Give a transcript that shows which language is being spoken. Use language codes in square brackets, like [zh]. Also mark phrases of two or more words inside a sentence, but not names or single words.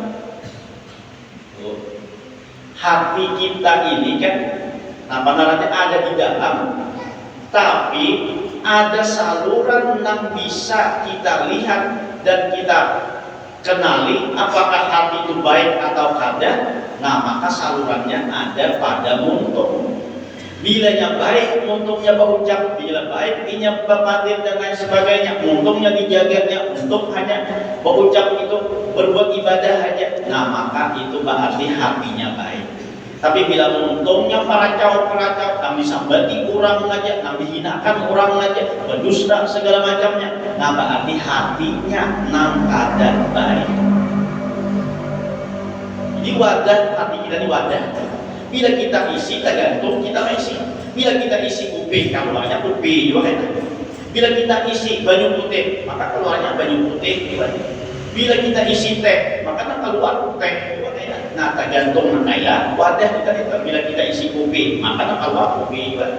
[id] Hati kita ini kan apa namanya ada di dalam, tapi ada saluran yang bisa kita lihat dan kita kenali apakah hati itu baik atau kada. Nah maka salurannya ada pada muntung. Bilanya baik muntungnya berucap, bila baik inya berpatir dan lain sebagainya, muntungnya dijaganya untuk hanya berucap itu berbuat ibadah aja. Nah maka itu berarti hatinya baik. Tapi bila muntungnya peracau, kami sambati orang aja, kami hinakan orang aja, berdusta segala macamnya, nah berarti hatinya nang kada baik. Jadi wadah hati kita ini wadah. Bila kita isi tergantung kita isi. Bila kita isi kuping, keluarnya kuping juga kan. Bila kita isi banyu putih, maka keluarnya banyu putih juga. Bila kita isi teh, maka keluar teh juga kan. Nah tergantung makanya wadah kita itu. Bila kita isi kuping, maka keluar kuping juga.